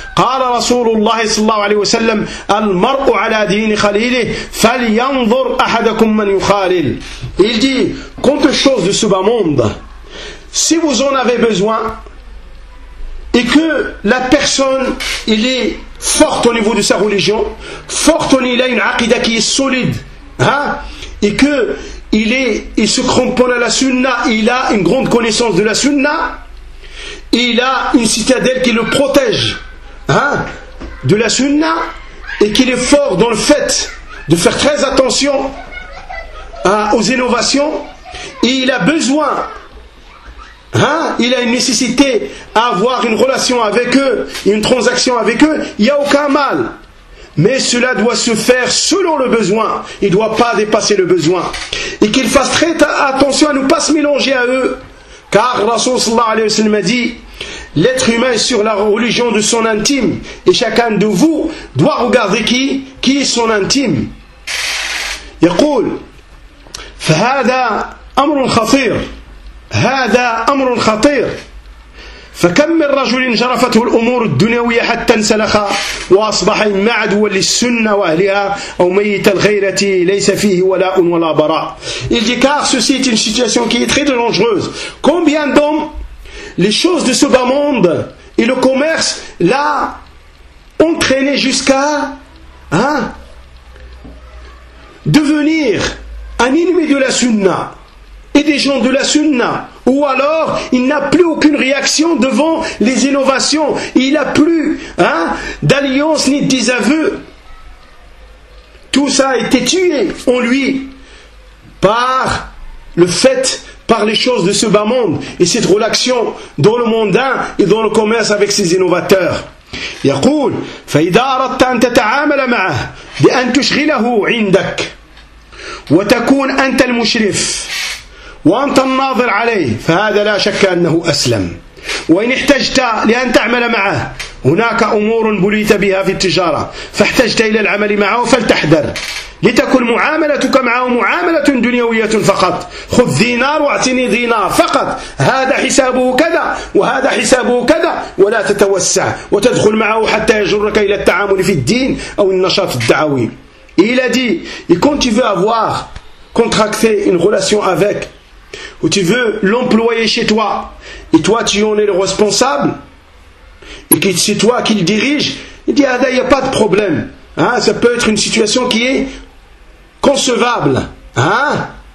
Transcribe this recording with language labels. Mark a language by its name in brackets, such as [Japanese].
[Arabic] قال رسول الله صلى الله عليه وسلم المرء على دين خليله فلينظر أحدكم من يخالل. [French] Quant aux choses de ce bas monde, si vous en avez besoin, et que la personne, il est forte au niveau de sa religion, forte, il a une aqidah qui est solide, hein, et que il se cramponne à la sunna, il a une grande connaissance de la sunna, il a une citadelle qui le protège, hein, de la sunna, et qu'il est fort dans le fait de faire très attention aux innovations, et il a besoin, hein, il a une nécessité à avoir une relation avec eux, une transaction avec eux, il n'y a aucun mal. Mais cela doit se faire selon le besoin, il ne doit pas dépasser le besoin. Et qu'il fasse très attention à ne pas se mélanger à eux. Car Rasoul sallallahu alayhi wa sallam a dit, l'être humain est sur la religion de son intime, et chacun de vous doit regarder qui est son intime. [Arabic] يقول فهذا امر خطير هذا امر خطير فكم من رجل جرفته الامور الدنيويه حتى انسلخ واصبح اما عدوا للسنه واهلها او ميت الغيره ليس فيه ولاء ولا براء. [French] Il dit car ceci est une situation qui est très dangereuse. Combien d'hommes, les choses de ce bas monde et le commerce l'a entraîné jusqu'à, hein, devenir un ennemi de la sunna et des gens de la sunna, ou alors il n'a plus aucune réaction devant les innovations, il n'a plus, hein, d'alliance ni de désaveu. Tout ça a été tué en lui par le fait, par les choses de ce bas monde et cette relation dans le mondain et dans le commerce avec ses innovateurs. [Arabic] يقول فإذا أردت أن تتعامل معه بأن تشغله عندك وتكون أنت المشرف وأنت الناظر عليه فهذا لا شك أنه أسلم وإن احتجت لأن تعمل معه هناك أمور بليت بها في التجارة فاحتجت إلى العمل معه فلتحذر لتكن معاملتك معه معاملة دنيوية فقط خذ دينار واعطني دينار فقط هذا حسابه كذا وهذا حسابه كذا ولا تتوسع وتدخل معه حتى يجرك إلى التعامل في الدين أو النشاط الدعوي. [French] Et il a dit, et quand tu veux avoir contracté une relation avec, ou tu veux l'employer chez toi, et toi tu en es le responsable, et que c'est toi qui le dirige, il dit, ah là, il n'y a pas de problème. Hein, ça peut être une situation qui est concevable. Hein?